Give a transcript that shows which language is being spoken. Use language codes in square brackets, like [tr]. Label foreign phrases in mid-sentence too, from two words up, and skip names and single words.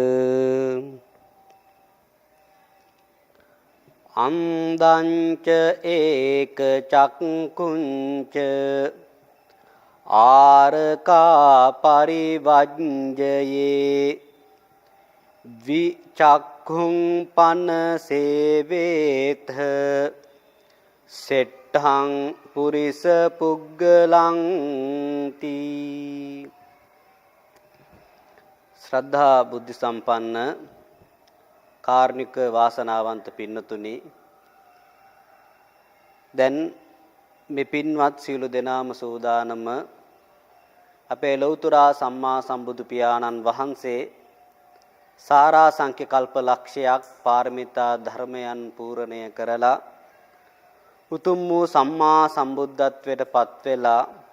[pi] අන්දංච ඒක චක්කුංච ආරකා පරිවජ්ජයේ විචක්ඛුං පන සේවේත සෙට්ඨං පුරිස පුග්ගලං තී. [si] ශ්‍රද්ධා බුද්ධ සම්පන්න කාර්නික වාසනාවන්ත පින්නතුනි, දැන් මේ පින්වත් සියලු දෙනාම සූදානම අපේ ලෞතර සම්මා සම්බුදු පියාණන් වහන්සේ සාරා සංඛ්‍ය කල්ප ලක්ෂයක් පාරමිතා ධර්මයන් පූර්ණය කරලා උතුම් වූ සම්මා සම්බුද්ධත්වයට පත් වෙලා